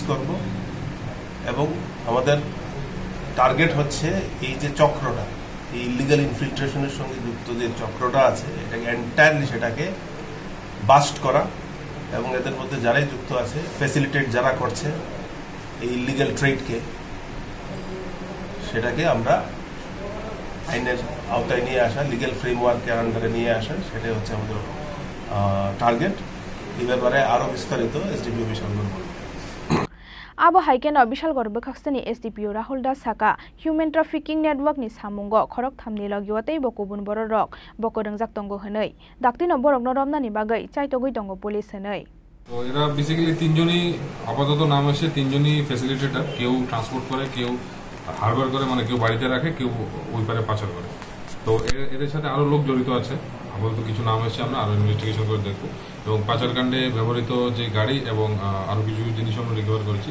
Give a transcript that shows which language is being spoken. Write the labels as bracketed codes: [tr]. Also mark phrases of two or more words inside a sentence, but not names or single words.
[bn] করব এবং আমাদের টার্গেট হচ্ছে এই যে চক্রটা, এই [en] illegal infiltration [bn] সঙ্গে যুক্ত যে চক্রটা আছে এটাকে এন্টায়ারলি সেটাকে বাস্ট করা এবং এদের মধ্যে যারাই যুক্ত আছে ফ্যাসিলিটেট যারা করছে এই [en] illegal trade [bn] সেটাকে আমরা আইনের আওতায় নিয়ে আসা, [en] legal framework under [bn] নিয়ে আসা, সেটাই হচ্ছে আমাদের টার্গেট। এই ব্যাপারে আরো বিস্তারিত এসডিপিও বিশালগড় [trp] Abo haiken Bishalgor Bukakstani SDPO Rahul Das Saka [en] Human Trafficking Network [trp] ni samungo khorok thamni logiwatei bokubun borok bokodong jaktongo hanei daktino borok noromna ni bagai chaitogoi tongo police hanei। [bn] তো এরা বেসিক্যালি তিনজনই আপাতত নাম আসে, তিনজনই ফ্যাসিলিটেটর, কেউ ট্রান্সপোর্ট করে, কেউ হারবার করে, মানে কেউ বাড়িতে রাখে, কেউ ওই পারে পাচার করে। তো এদের সাথে আরো লোক জড়িত আছে, আপাতত কিছু নাম এসে আমরা আরো ইনভেস্টিগেশন করে দেখবো এবং পাচারকাণ্ডে ব্যবহৃত যে গাড়ি এবং আরো কিছু জিনিস আমরা রিকভার করেছি।